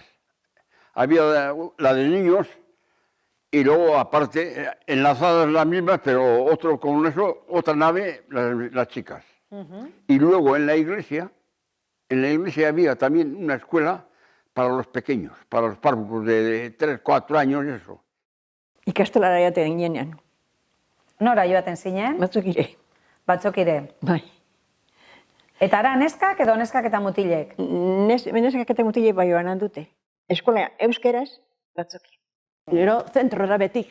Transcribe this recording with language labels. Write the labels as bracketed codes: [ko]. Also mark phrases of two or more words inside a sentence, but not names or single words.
[es] Había la de niños y luego, aparte, enlazadas las mismas, pero con eso, otra nave, las chicas. Y luego en la iglesia había también una escuela para los pequeños, para los párvulos de 3, 4 años y eso. [eu] Ikastolara joaten ginean. Nora joaten zinen? Batzokire. Batzokire. Bai. Eta ara neskak edo neskak eta mutilek? Neskak eta mutilek bai joan dute. Eskola euskeraz, Batzoki. Gero zentrora betik.